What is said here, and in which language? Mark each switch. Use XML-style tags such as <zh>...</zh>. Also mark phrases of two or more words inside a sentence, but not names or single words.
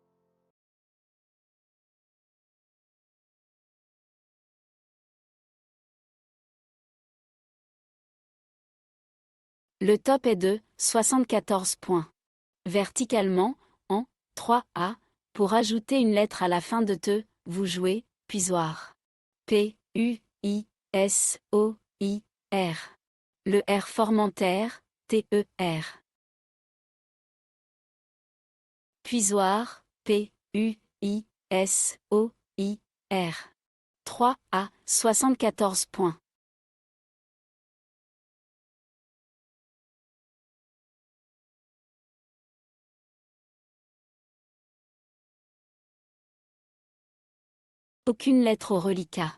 <fr>Le top est de 74 points. Verticalement, en 3A, pour ajouter une lettre à la fin de te, vous jouez puisoir. P, U, I, S, O, I, R. Le R formant terre, T, E, R. Puisoir, P, U, I, S, O, I, R. 3A, 74 points. Aucune lettre au reliquat.</fr>